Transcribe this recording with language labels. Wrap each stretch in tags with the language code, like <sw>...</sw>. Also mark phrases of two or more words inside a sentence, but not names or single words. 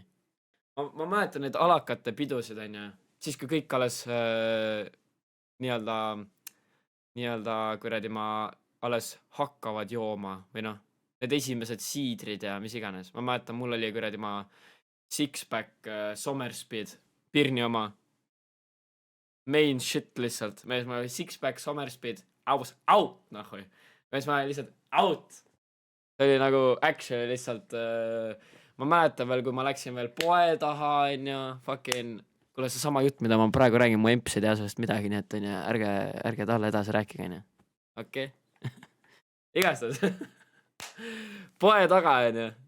<et>Ma mäletan need alakate pidusid, onju, siis kui kõik alles nii-öelda kuradi alles hakkavad jooma või noh, need esimesed siidrid ja mis iganes. Ma mäletan, mul oli kuradi six-pack Somerspeed, Pirni oma.</et> <en>Main shit</en> <et>lihtsalt. Mees ma oli six-pack Somerspeed,</et> <en>I was out,</en> <et>nahui. Mees ma oli lihtsalt out. See oli nagu action lihtsalt. Ma mäletan veel, kui ma läksin veel poe taha, onju, fucking, kuule see sama jutt, mida ma praegu räägin, mu emps ei tea sellest midagi, nii et onju, ärge talle edasi rääkige, onju. Okei. Igastahes. Poe taga, onju.</et>